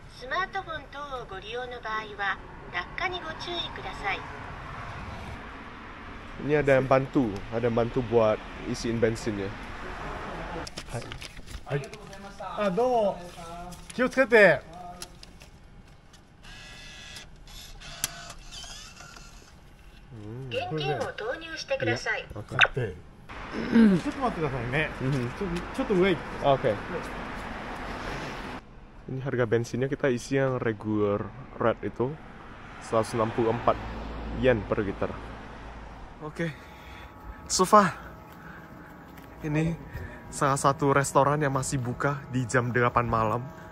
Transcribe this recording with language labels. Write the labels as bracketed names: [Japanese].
[Japanese] スマートフォン等をご利用の場合は落下にご注意ください。 [Indonesian] Ini ada yang bantu buat isiin bensinnya. [Japanese] あ、どうも気をつけて。現金を投入してください。 [Indonesian] Oke. [Japanese] ちょっと待ってくださいね。ちょっと上行って。 [Indonesian] Oke. Ini harga bensinnya kita isi yang regular red itu 164 yen per liter. Oke. Sufa. Ini salah satu restoran yang masih buka di jam 8 malam.